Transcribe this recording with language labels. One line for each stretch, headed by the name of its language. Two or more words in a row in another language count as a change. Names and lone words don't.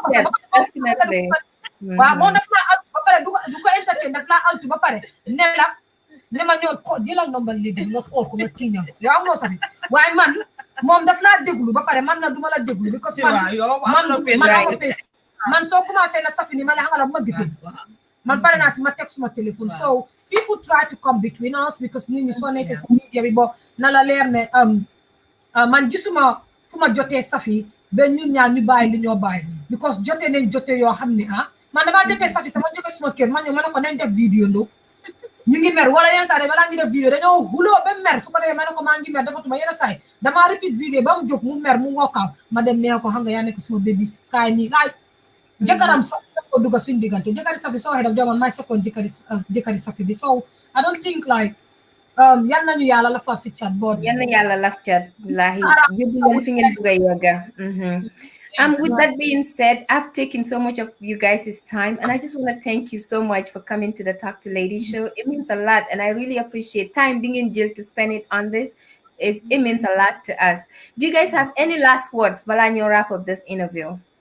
Wolof: waaw moom daf laa altu ba pare du ko entertain, daf laa altu ba pare ne ma ñëw ko jëlal nomba léegi nga xool ko nga tiiñam yoo am noo Saffie, waaye man moom daf laa déglu ba pare man na duma la déglu because man soo commencé na Saffie ni ma la xangala bu ma gitee man pare naa si ma teg suma téléphone.
English: So people try to come between us because
Wolof: nit ñi soo nekkee sa media bi bo na la leer ne man gisuma fu ma jotee Saffie ba ñun ñaar ñu bàyyi li ñoo bàyyi, because jotee nañ jotee yoo xam ne man damaa jotee Saffie sama jóge suma kër ma ñëw ma ne ko nañ def vidéo ndo ñu ngi mer, wala yenn saa yi balaa ngi def vidéo dañoo xuloo ba mer, su ko defee ma ne ko maa ngi mer dafatuma, yenn saa yi damaa repeat vidéo ba mu jóg mu mer mu wokkaaw ma dem nee ko xam nga yaa nekk suma bébé kaay nii laaj jëkkëram sax ko dugga suñ diggante jëkkëri Saffie soo xee daf demoon may second jëkkëri Saffie bi so
English: I don't think like
Wolof: yal nañu yàlla la fa si cat boot Yal na yàlla laf cat billahi yóbbu leen fi ngeen bugg a yegga.
English: With that being said, I've taken so much of you guys' time, and I just want to thank you so much for coming to the Talk to Lady show. It means a lot, and I really appreciate time being in jail to spend it on this. It means a lot to us. Do you guys have any last words, Balanyo, wrap up this interview?